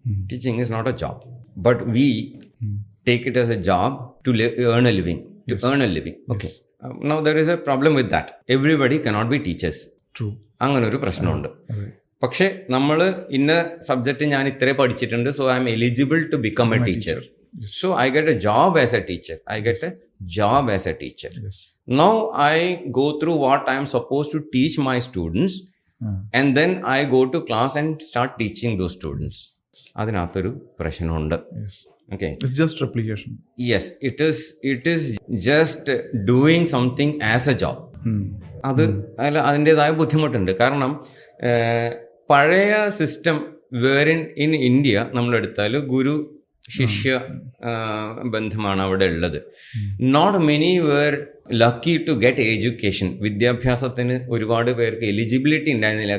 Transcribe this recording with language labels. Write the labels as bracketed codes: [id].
[en] Teaching is not a job, but we take it as a job to earn a living, to earn a living. Okay, now there is a problem with that. Everybody cannot be teachers. [ml] അങ്ങനെ ഒരു പ്രശ്നമുണ്ട്. പക്ഷെ നമ്മൾ ഇന്ന subject ഞാൻ ഇത്രേ പഠിച്ചിട്ടുണ്ട്, [en] So I'm eligible to become a teacher. So I get a job as a teacher. I get a job as a teacher. Yes. Now I go through what I am supposed to teach my students, and then I go to class and start teaching those students. [ml] അതിനകത്തൊരു പ്രശ്നമുണ്ട്. Okay. [en] It's just replication. Yes, it is just doing something as a job. [ml] അത് അതിൻ്റെതായ ബുദ്ധിമുട്ടുണ്ട്. കാരണം പഴയ system വേറിൻ in India നമ്മളെടുത്താൽ ഗുരു ശിഷ്യ ബന്ധമാണ് അവിടെ ഉള്ളത്. [en] Not many were lucky to get education. [ml] വിദ്യാഭ്യാസത്തിന് ഒരുപാട് പേർക്ക് എലിജിബിലിറ്റി ഉണ്ടായിരുന്നില്ല.